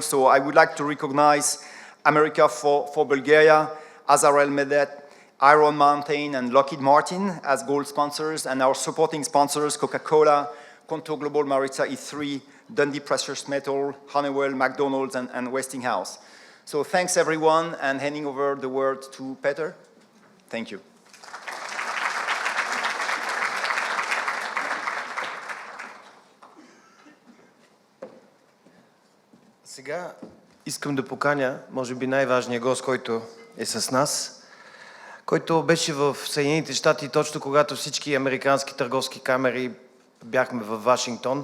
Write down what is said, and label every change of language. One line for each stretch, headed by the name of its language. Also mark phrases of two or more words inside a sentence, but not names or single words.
English: So I would like to recognize America for Bulgaria, Azarel Medet, Iron Mountain, and Lockheed Martin as gold sponsors, and our supporting sponsors, Coca-Cola, Conto Global Maritza E3, Dundee Precious Metal, Honeywell, McDonald's, and Westinghouse. So thanks everyone, and handing over the word to Peter. Thank you.
Bulgarian: Сега искам да поканя, може би най-важният гост, който е с нас, който беше в Съединените щати точно когато всички американски търговски камери бяхме в Вашингтон.